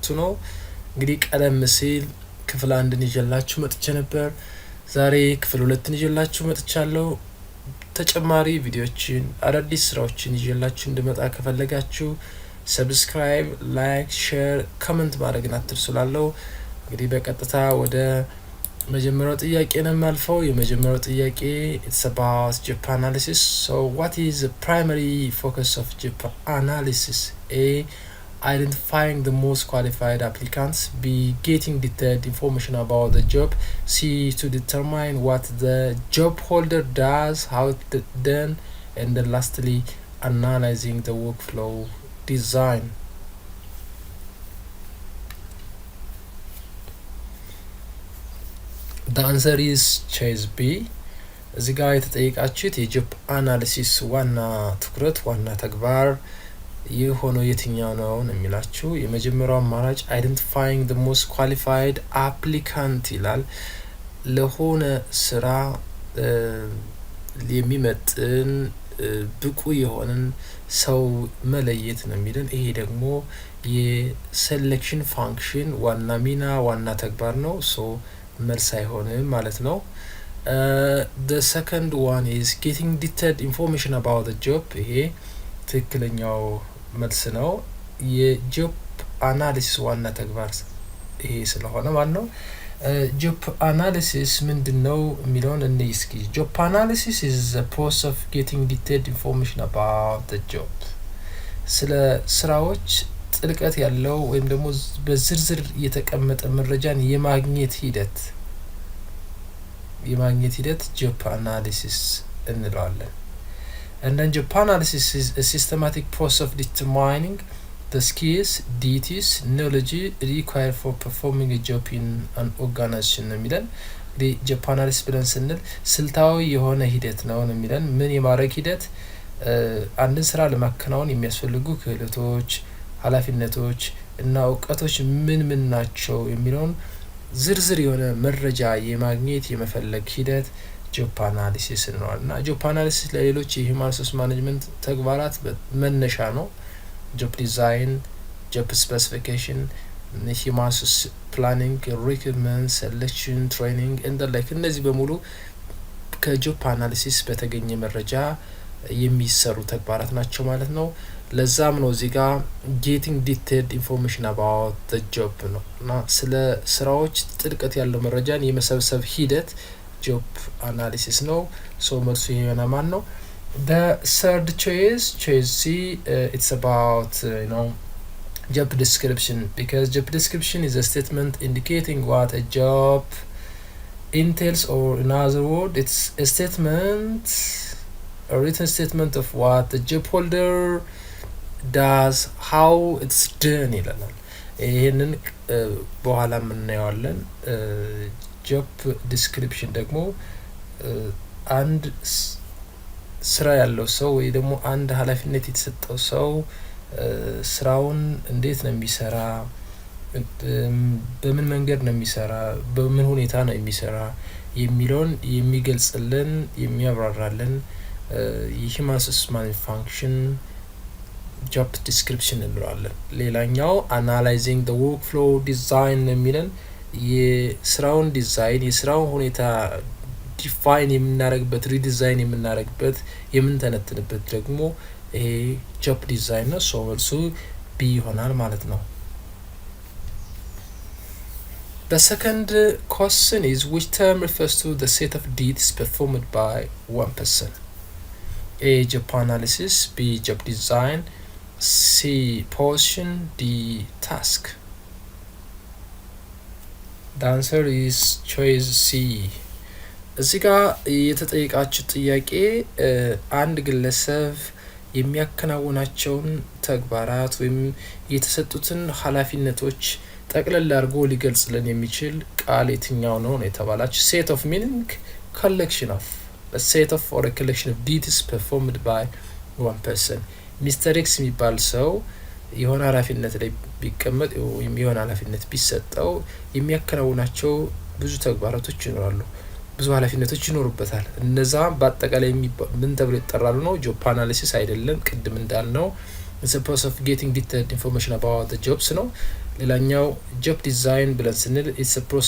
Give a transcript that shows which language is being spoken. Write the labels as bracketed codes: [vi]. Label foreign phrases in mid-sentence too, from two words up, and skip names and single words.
[am] 2 ነው። እንግዲህ ቀደም ሲል ክፍል 1ን ይዤላችሁ መጥቼ ነበር። ዛሬ ክፍል 2ን ይዤላችሁ መጥቻለሁ። ተጨማሪ ቪዲዮዎችን አዳዲስ ስራዎችን ይዤላችሁ እንድመጣ ከፈለጋችሁ [en] subscribe, like, share, comment [am] ማድረግን አትርሱላለሁ። እንግዲህ በቀጥታ ወደ መጀመሪያው ጥያቄ ነው የማልፈው። የመጀመሪያው ጥያቄ [en] it's about job analysis. So what is the primary focus of job analysis? A. Identifying the most qualified applicants. B. Getting detailed information about the job. C. To determine what the job holder does, how it's done, and then lastly analyzing the workflow design. The answer is choice B. [am] እዚህ ጋር የተጠየቃችሁት [en] የ job analysis [am] ዋና ትኩረት ዋና ተግባር የሆነው የትኛው ነው የሚላችሁ። የመጀመሪያው አማራጭ [en] identifying the most qualified applicant [am] ይላል። ለሆነ ስራ የሚመጥን ብቁ የሆነን ሰው መለየት ነው የሚለን። ይሄ ደግሞ [en] የ selection function [am] ዋና ሚና ዋና ተግባር ነው። ሶ መልስ አይሆንም ማለት ነው። [en] the second one is getting detailed information about the job. [am] ይሄ ትክክለኛው መልስ ነው። የጆብ አናሊሲስ ዋና ተግባር ይሄ ስለሆነ ማለት ነው። [en] job analysis [am] ምንድነው የሚለውን እንይ እስኪ። [en] job analysis is the process of getting detailed information about the job. [am] ስለ ስራዎች ጥልቀት ያለው ወይም ደግሞ በዝርዝር የተቀመጠ መረጃን የማግኘት ሂደት [en] job analysis [am] እንለዋለን። [en] And then job analysis is a systematic process of determining the skills, duties, knowledge required for performing a job in an organization [am] ነው የሚለን። እንግዲህ [en] job analysis [am] ብለን ስንል ስልታዊ የሆነ ሂደት ነው የሚለን። ምን የማድረግ ሂደት? አንድን ስራ ለማከናወን የሚያስፈልጉ ክህሎቶች፣ ኃላፊነቶች እና እውቀቶች ምን ናቸው የሚለውን ዝርዝር የሆነ መረጃ የማግኘት የመፈለግ ሂደት [en] job analysis [am] እንለዋለን። እና [en] job analysis [am] ለሌሎች [en] የ human resource management [am] ተግባራት መነሻ ነው። [en] job design, job specification, human resource planning, recruitment, selection, training and the like [am] እነዚህ በሙሉ [en] ከ job analysis [am] በተገኘ መረጃ የሚሰሩ ተግባራት ናቸው ማለት ነው። ለዛም ነው እዚህ ጋር [en] getting detailed information about the job [am] ነው እና ስለ ስራዎች ጥልቀት ያለው መረጃን የመሰብሰብ ሂደት [en] job analysis [am] ነው። ሶ መልሱ ይሄና ማን ነው? [en] The third choice C, it's about job description, because job description is a statement indicating what a job entails, or in other words it's a written statement of what the job holder does, how it's done [am] ይላል። ይሄንን በኋላ እናየዋለን። [en] job description [am] ደግሞ አንድ ስራ ያለው ሰው ወይ ደግሞ አንድ ኃላፊነት የተሰጠው ሰው ስራውን እንዴት ነው የሚሰራ፣ በምን መንገድ ነው የሚሰራ፣ በምን ሁኔታ ነው የሚሰራ የሚለውን የሚገልጽልን የሚያብራራልን [en] የ human resource management function job description [am] እንለዋለን። ሌላኛው [en] analyzing the workflow design [am] የሚለን የስራውን ዲዛይን የስራውን ሁኔታ ዲፋይን የምናደርግበት ሪዲዛይን የምናደርግበት የምንተነትንበት ደግሞ ይሄ [en] job design [am] ነው። ሶ መልሱ ቢ ይሆናል ማለት ነው። [en] The second question is which term refers to the set of duties performed by one person? A. Job analysis, B. Job design, C. portion, D. task. The answer is choice C. [am] እዚህ ጋር የተጠየቃችሁ ጥያቄ አንድ ግለሰብ የሚያከናውናቸውን ተግባራት ወይም የተሰጡትን ኃላፊነቶች ጠቅለል አድርጎ ሊገልጽልን የሚችል ቃል የትኛው ነው የተባላችሁ። [en] set of meaning, collection of, a set of or a collection of duties performed by one person. [am] ሚስተር ኤክስ የሚባል ሰው የሆነ ኃላፊነት ላይ ቢቀመጥ ወይም የሆነ ኃላፊነት ቢሰጠው የሚያከናውናቸው ብዙ ተግባራቶች ይኖራሉ፣ ብዙ ኃላፊነቶች ይኖሩበታል። እነዛ በአጠቃላይ ምን ተብሎ ይጠራሉ ነው? [en] job analysis [am] አይደለም። ቅድም እንዳልነው [en] it's a process of getting detailed information about the jobs [am] ነው። ሌላኛው [en] job design [am] ብለን ስንል [en] it's a process